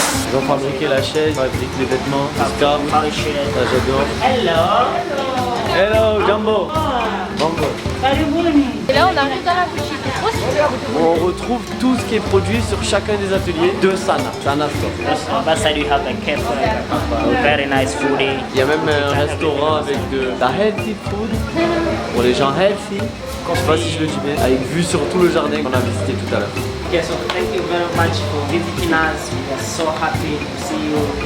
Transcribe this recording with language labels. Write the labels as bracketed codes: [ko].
[fr] Ils ont fabriqué la chaise, ils fabriquent les vêtements, les scarves. Ça, j'adore. [en] Hello. Hello, Jumbo. Jumbo. [fr] Et là, on arrive dans la boutique. Trop super. On retrouve tout ce qui est produit sur chacun des ateliers de Sana. Sana Store. [en] On that side you have the cafe, very nice foodie. [fr] Il y a même un restaurant avec de la healthy food pour les gens healthy. Je sais pas si je le dis bien. Avec vue sur tout le jardin qu'on a visité tout à l'heure. [en] Okay, so thank you very much for visiting us. We are so happy to see you.